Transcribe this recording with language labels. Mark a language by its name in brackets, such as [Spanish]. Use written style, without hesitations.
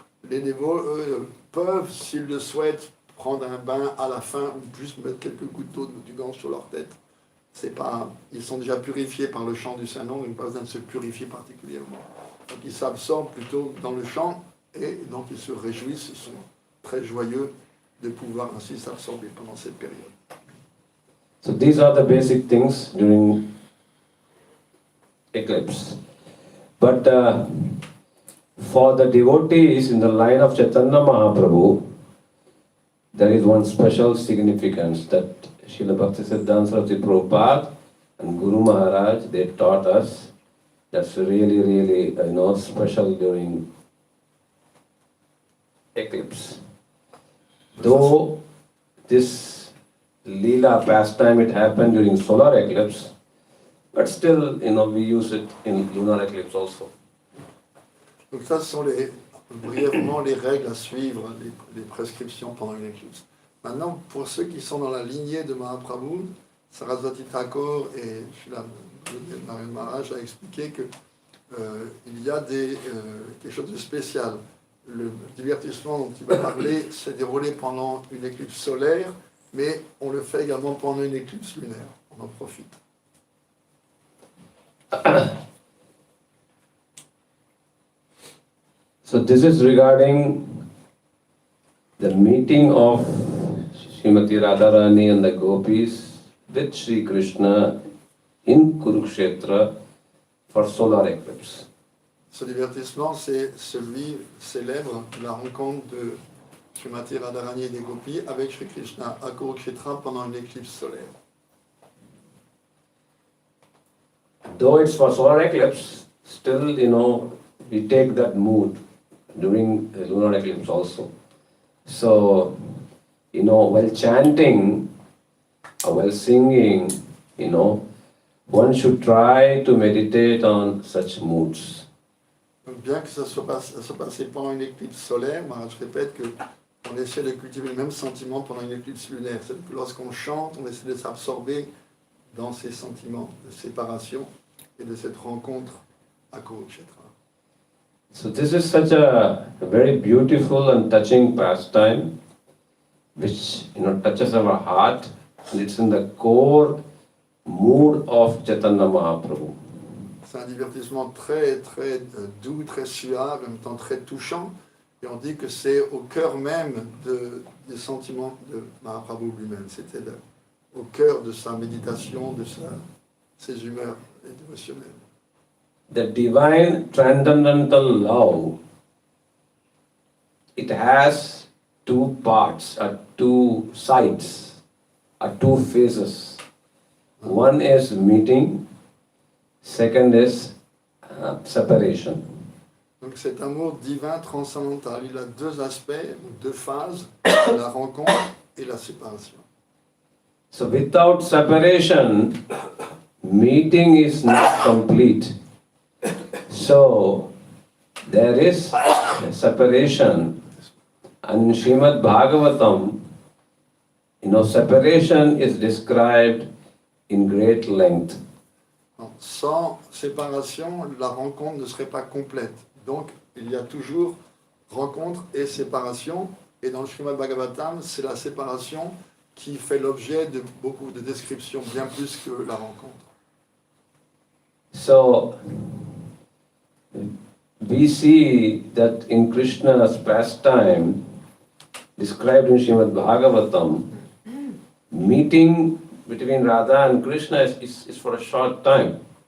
[French] Les dévots, eux, peuvent, s'ils le souhaitent, prendre un bain à la fin, ou juste mettre quelques gouttes d'eau du gant sur leur tête. C'est pas, ils sont déjà purifiés par le chant du Saint-Nom, ils n'ont pas besoin de se purifier particulièrement. Donc ils s'absorbent plutôt dans le chant, et donc ils se réjouissent, ils sont très joyeux de pouvoir ainsi s'absorber pendant cette période. [English] So these are the basic things during eclipse. But for the devotees in the line of Chaitanya Mahaprabhu, there is one special significance that Srila Bhaktisiddhanta Saraswati Prabhupada and Guru Maharaj, they taught us. That's really, special during eclipse. Though this Leela pastime, it happened during solar eclipse, but still, we use it in lunar eclipse also. [French] Donc ça, ce sont brièvement les règles à suivre, les prescriptions pendant une éclipse. Maintenant, pour ceux qui sont dans la lignée de Mahaprabhu, Saraswati Thakur et Maharaj a expliqué que il y a quelque chose de spécial. Le divertissement dont il va parler s'est déroulé pendant une éclipse solaire, mais on le fait également pendant une éclipse lunaire. On en profite. [English] So this is regarding the meeting of Srimati Radharani and the gopis with Sri Krishna in Kurukshetra for solar eclipse. [French] Ce divertissement, c'est celui célèbre de la rencontre de Srimati Radharani et des gopis avec Sri Krishna à Kurukshetra pendant une éclipse solaire. [English] Though it's for solar eclipse, still, we take that mood during the lunar eclipse also. So, while chanting or while singing, one should try to meditate on such moods. [French] Donc bien que ça soit passé pendant une éclipse solaire, Maharaj répète qu'on essaie de cultiver le même sentiment pendant une éclipse lunaire. C'est-à-dire que lorsqu'on chante, on essaie de s'absorber dans ces sentiments de séparation et de cette rencontre à Kurukshetra. [English] So this is such a very beautiful and touching pastime, which touches our heart, and it's in the core mood of Chaitanya Mahaprabhu. [French] C'est un divertissement très, très doux, très suave, en même temps très touchant. Et on dit que c'est au cœur même des sentiments de Mahaprabhu lui-même. C'était au cœur de sa méditation, de ses humeurs dévotionnelles. [English] The divine transcendental love, it has two parts, or two sides, or two phases. One is meeting, second is separation. [French] Donc cet amour divin transcendantal, il a deux aspects, deux phases, la rencontre et la séparation. [English] So without separation, meeting is not complete. So there is separation, and in Srimad Bhagavatam, separation is described in great length. [French] Sans séparation, la rencontre ne serait pas complète. Donc, il y a toujours rencontre et séparation. Et dans le Srimad Bhagavatam, c'est la séparation qui fait l'objet de beaucoup de descriptions, bien plus que la rencontre. [English] So, we see that in Krishna's pastime, described in Srimad Bhagavatam, meeting between Radha and Krishna is for a short time.